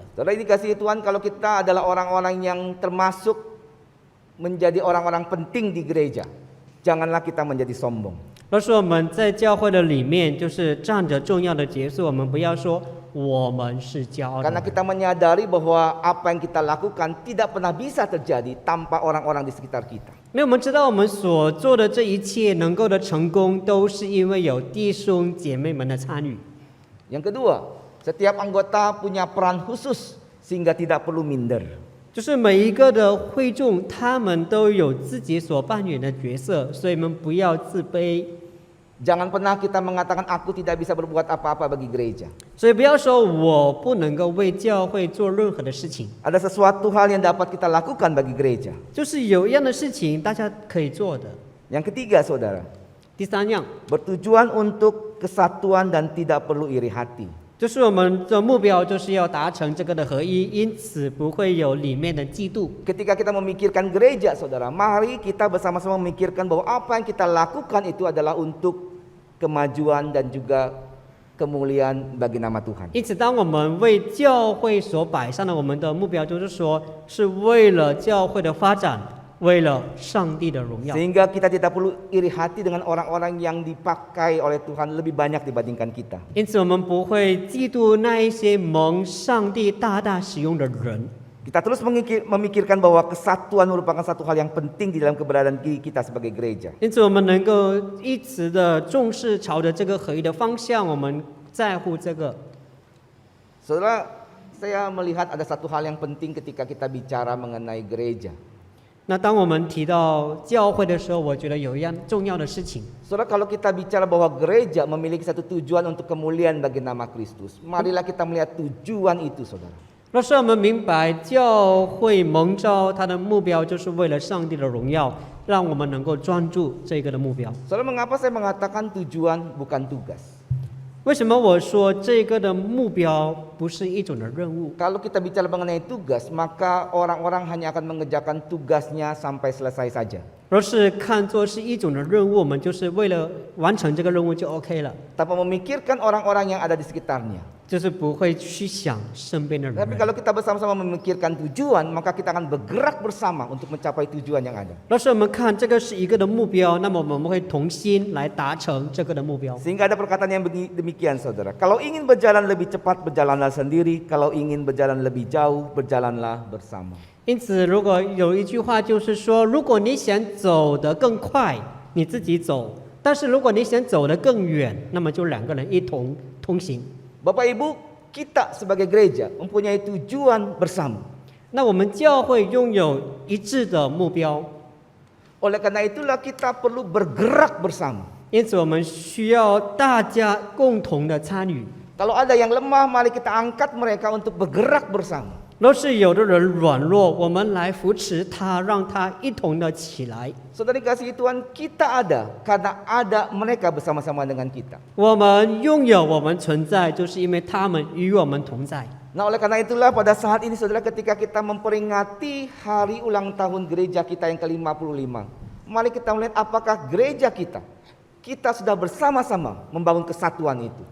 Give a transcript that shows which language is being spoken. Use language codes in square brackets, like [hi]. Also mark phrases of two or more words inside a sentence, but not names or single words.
[id] Saudara, dikasihi Tuhan, kalau kita adalah orang-orang yang termasuk menjadi orang-orang penting di gereja, janganlah kita menjadi sombong. [zh] 若是我们在教会的里面就是站着重要的角色，我们不要说我们是骄傲的 [id] Karena [zh] 人， [id] kita menyadari bahwa apa yang kita lakukan tidak pernah bisa terjadi tanpa orang-orang di sekitar kita. [zh] 因为我们知道我们所做的这一切能够的成功，都是因为有弟兄姐妹们的参与。 [id] Yang kedua, setiap anggota punya peran khusus sehingga tidak perlu minder. [zh] 就是每一个的会众，他们都有自己所扮演的角色，所以我们不要自卑。 [id] Jangan pernah kita mengatakan aku tidak bisa berbuat apa-apa bagi gereja. [zh] 所以不要说我不能够为教会做任何的事情， [id] Ada sesuatu hal yang dapat kita lakukan bagi gereja. [zh] 就是有一样的事情大家可以做的。 [id] Yang ketiga, saudara, [zh] 第三样， [id] bertujuan untuk kesatuan dan tidak perlu iri hati. [zh] 就是我们的目标就是要达成这个的合一，因此不会有里面的嫉妒。 [id] Ketika kita memikirkan gereja, saudara, mari kita bersama-sama memikirkan bahwa apa yang kita lakukan itu adalah untuk kemajuan dan juga kemuliaan bagi nama Tuhan. [zh] 因此，当我们为教会所摆上的我们的目标，就是说是为了教会的发展，为了上帝的荣耀。 [id] Sehingga kita tidak perlu iri hati dengan orang-orang yang dipakai oleh Tuhan lebih banyak dibandingkan kita. [zh] 因此，我们不会嫉妒那一些蒙上帝大大使用的人。 [id] Kita terus memikirkan bahwa kesatuan merupakan satu hal yang penting di dalam keberadaan kita sebagai gereja. [zh] 因此，我们能够一直的重视朝着这个合一的方向，我们在乎这个。 [id] Saudara, saya melihat ada satu hal yang penting ketika kita bicara mengenai gereja. [zh] 那当我们提到教会的时候，我觉得有一样重要的事情。 [id] Saudara, kalau kita bicara bahwa gereja memiliki satu tujuan untuk kemuliaan bagi nama Kristus, marilah kita melihat tujuan itu, saudara. [zh] 若是我们明白教会蒙召，它的目标就是为了上帝的荣耀，让我们能够专注这个的目标。 [id] Saudara, mengapa saya mengatakan tujuan bukan tugas? [zh] 为什么我说这个的目标不是一种的任务？ [id] Kalau kita bicara mengenai tugas, maka orang-orang hanya akan mengerjakan tugasnya sampai selesai saja. [zh] 若是看作是一种的任务，我们就是为了完成这个任务就 OK 了， [id] tanpa memikirkan orang-orang yang ada di sekitarnya. [zh] 就是不会去想身边的人。 [id] Tapi kalau kita bersama-sama memikirkan tujuan, maka kita akan bergerak bersama untuk mencapai tujuan yang ada. 若是我们看这个是一个的目标，那么我们会同心来达成这个的目标。 Sehingga ada perkataan yang demikian, saudara. Kalau ingin berjalan lebih cepat, berjalanlah sendiri. Kalau ingin berjalan lebih jauh, berjalanlah bersama. [zh] 因此，如果有一句话就是说，如果你想走得更快，你自己走；但是如果你想走得更远，那么就两个人一同同行。 [id] Bapak Ibu, kita sebagai gereja mempunyai tujuan bersama. [zh] 那我们教会拥有一致的目标， [id] Oleh karena itulah kita perlu bergerak bersama. [zh] 因此我们需要大家共同的参与。 [id] Kalau ada yang lemah, mari kita angkat mereka untuk bergerak bersama. [zh] 若是有的人软弱，我们来扶持他，让他一同的起来。 [id] Saudara dikasihi Tuhan, kita ada karena ada mereka bersama-sama dengan kita. [zh] 我们拥有，我们存在，就是因为他们与我们同在。 [id] Nah, oleh karena itulah pada saat ini saudara, ketika kita memperingati hari ulang tahun gereja kita yang ke-55, mari kita melihat apakah gereja kita sudah bersama-sama membangun kesatuan itu.